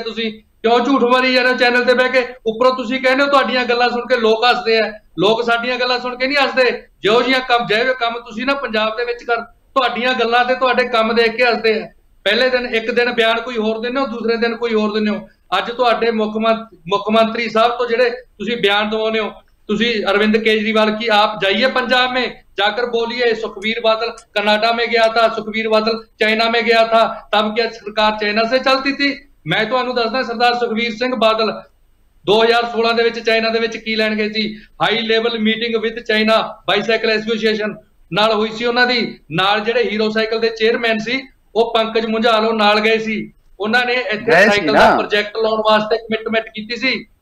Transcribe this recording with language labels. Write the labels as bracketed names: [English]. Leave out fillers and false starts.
[Punjabi] ਤੁਸੀਂ ਕਿਉਂ ਝੂਠ ਮਾਰੀ ਜਾਂਦੇ ਹੋ ਚੈਨਲ ਤੇ ਬਹਿ ਕੇ? ਉੱਪਰੋਂ ਤੁਸੀਂ ਕਹਿੰਦੇ ਹੋ ਤੁਹਾਡੀਆਂ ਗੱਲਾਂ ਸੁਣ ਕੇ ਲੋਕ ਹੱਸਦੇ ਆ। ਲੋਕ ਸਾਡੀਆਂ ਗੱਲਾਂ ਸੁਣ ਕੇ ਨਹੀਂ ਹੱਸਦੇ। ਜਿਹੋ ਜਿਹੀਆਂ ਕੰਮ ਤੁਸੀਂ ਨਾ ਪੰਜਾਬ ਦੇ ਵਿੱਚ ਕਰ, ਤੁਹਾਡੀਆਂ ਗੱਲਾਂ ਤੇ ਤੁਹਾਡੇ ਕੰਮ ਦੇਖ ਕੇ ਹੱਸਦੇ ਆ। ਪਹਿਲੇ ਦਿਨ ਇੱਕ ਦਿਨ ਬਿਆਨ ਕੋਈ ਹੋਰ ਦਿੰਦੇ ਹੋ, ਦੂਸਰੇ ਦਿਨ ਕੋਈ ਹੋਰ ਦਿੰਦੇ ਹੋ। ਅੱਜ ਤੁਹਾਡੇ ਮੁੱਖ ਮੰਤਰੀ ਸਾਹਿਬ ਤੋਂ ਜਿਹੜੇ ਤੁਸੀਂ ਬਿਆਨ ਦਵਾਉਂਦੇ ਹੋ, ਤੁਸੀਂ [Hindi] अरविंद केजरीवाल की आप जाइए पंजाब में जाकर बोलिए सुखबीर बादल कनाडा में गया था, सुखबीर बादल चाइना में गया था, तब क्या सरकार चाइना से चलती थी? मैं [Punjabi] ਤੁਹਾਨੂੰ ਦੱਸਦਾ ਸਰਦਾਰ ਸੁਖਬੀਰ ਸਿੰਘ ਬਾਦਲ 2016 ਦੇ ਵਿੱਚ ਚਾਈਨਾ ਦੇ ਵਿੱਚ ਕੀ ਲੈਣ ਗਏ ਸੀ? [English] high level meeting with China bicycle association [Punjabi] ਨਾਲ ਹੋਈ ਸੀ ਉਹਨਾਂ ਦੀ। ਨਾਲ ਜਿਹੜੇ ਹੀਰੋ ਸਾਈਕਲ ਦੇ ਚੇਅਰਮੈਨ ਸੀ ਉਹ ਪੰਕਜ ਮੁੰਝਾਲ ਨਾਲ ਗਏ ਸੀ। ਉਹਨਾਂ ਨੇ ਇੱਥੇ ਸਾਈਕਲ ਦਾ ਪ੍ਰੋਜੈਕਟ ਲਾਉਣ ਵਾਸਤੇ ਕਮਿਟਮੈਂਟ ਕੀਤੀ ਸੀ।